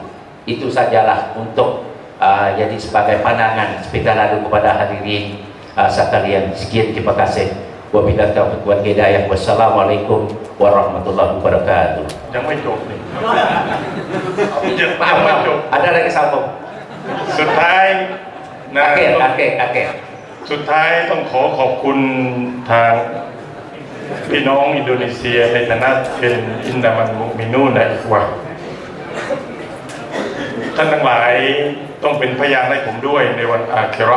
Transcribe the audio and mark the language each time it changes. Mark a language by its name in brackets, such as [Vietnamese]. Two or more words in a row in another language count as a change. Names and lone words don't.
[Indonesian] Itu sajalah untuk jadi sebagai pandangan sepeda lalu kepada hadirin sekalian. Sekian, terima kasih. [Arabic] وبالله التوفيق والهداية. والسلام عليكم ورحمة الله وبركاته. [Indonesian] Jangan jawab nih. Maaf, ada lagi sambung. [Thai] สุดท้ายนะ [Indonesian] Akhir. [Thai] สุดท้ายต้องขอบคุณทางพี่น้องอินโดนีเซียในฐานะเป็นอินดามันมุมินูนนะอีกว่าท่านทั้งหลายต้องเป็นพยานให้ผมด้วยในวันอาคิเราะ